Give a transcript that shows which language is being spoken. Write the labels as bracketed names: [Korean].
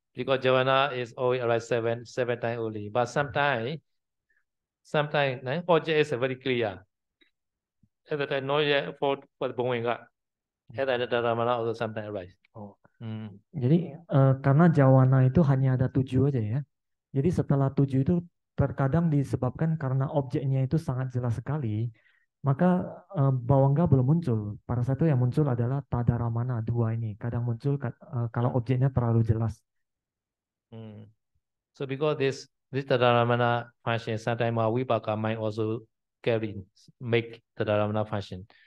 [English] Because Javana is always arise seven times only. But sometimes object is very clear. At the time, not yet for the Bhuenga. At the Tadaramana also sometimes arise. [Indonesian] Jadi karena Jawana itu hanya ada 7 aja ya. Jadi setelah 7 itu terkadang disebabkan karena objeknya itu sangat jelas sekali, maka Bawangga belum muncul. Pada saat itu yang muncul adalah Tadaramana 2 ini. Kadang muncul kalau objeknya terlalu jelas. [English] So because this Tadaramana function, sometimes Mahawipaka might also make Tadaramana function.